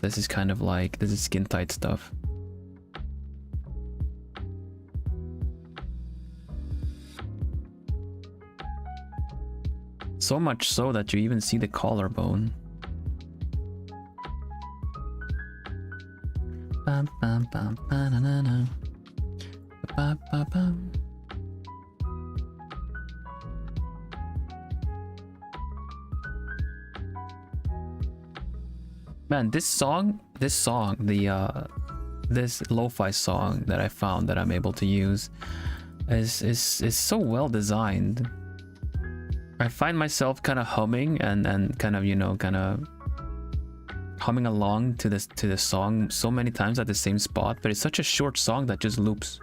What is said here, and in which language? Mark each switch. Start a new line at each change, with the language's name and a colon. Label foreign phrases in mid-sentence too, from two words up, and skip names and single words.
English: This is kind of like, this is skin tight stuff. So much so that you even see the collarbone. Bum, bum, bum, ba-na-na-na. Ba-ba-ba-bum. Man, this lo-fi song that I found that I'm able to use is so well designed. I find myself kind of humming and kind of, you know, kind of humming along to the song so many times at the same spot, but it's such a short song that just loops.